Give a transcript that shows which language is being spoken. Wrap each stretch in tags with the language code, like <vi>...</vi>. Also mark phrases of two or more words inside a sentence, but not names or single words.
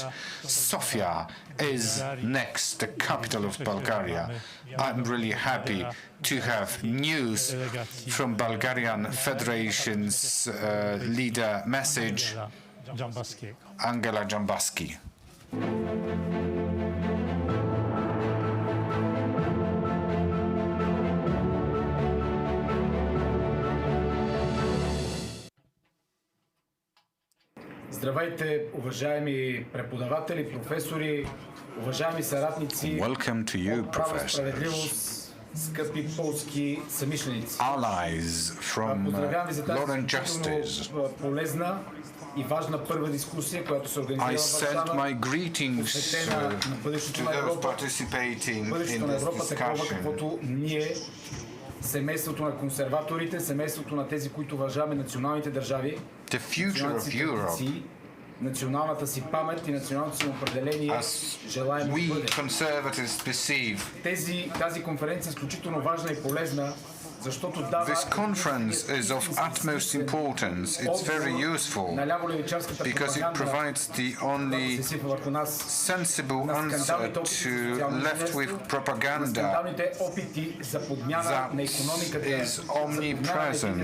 <en>Sofia is next, the capital of Bulgaria. I'm really happy to have news from Bulgarian Federation's leader message, Angela Dzhambazki.</en> <bg>Здравейте, уважаеми преподаватели, професори, уважаеми съратници.</bg> <en>Welcome to you, professors.</en> <bg>скъпи полски съмишленици.</bg> <en>allies from</en> <bg>Поздравявам ви за тази</bg> <en>Law and</en> <bg>изключително</bg> <en>Justice.</en> <bg>полезна и важна първа дискусия, която се организира</bg> <en>I</en> <bg>в</bg> <en>send</en> <bg>Варшава,</bg> <en>my greetings</en> <bg>посветена на бъдещето</bg> <en>to</en> <bg>на</bg> <en>those</en> <bg>Европа,</bg> <en>participating</en> <bg>бъдещето</bg> <en>in</en> <bg>на</bg> <en>this</en> <bg>Европа такова,</bg> <en>discussion.</en> <bg>каквото ние, семейството на консерваторите, семейството на тези, които уважаваме националните държави,</bg> <en>The future of Europe,</en> <bg>националната си памет и националното си определение, желаем да</bg> <en>we</en> <bg>бъде.</bg> <en>conservatives perceive.</en> <bg>Тази конференция е изключително важна и полезна, защото дава</bg> <en>This conference is of utmost importance. It's very useful because it provides the only sensible answer to left-wing propaganda that is omnipresent.</en>